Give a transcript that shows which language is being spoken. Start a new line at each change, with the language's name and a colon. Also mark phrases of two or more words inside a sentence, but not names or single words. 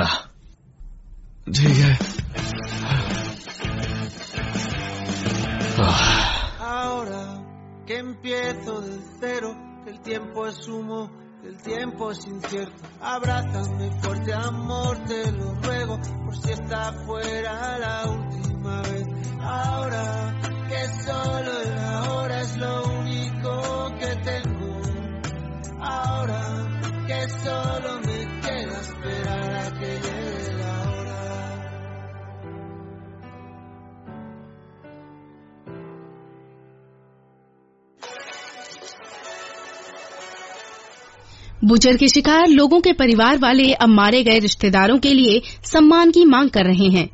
Hindi: ठीक है।
Spanish: Ahora que empiezo del cero, que el tiempo es humo, que el tiempo es incierto. Abrázame fuerte, amor, te lo ruego, por si esta fuera la última vez. Ahora que solo el ahora es lo único que tengo. Ahora que solo me queda esperar a que llegue la hora.
Hindi: बुचर के शिकार लोगों के परिवार वाले अब मारे गए रिश्तेदारों के लिए सम्मान की मांग कर रहे हैं।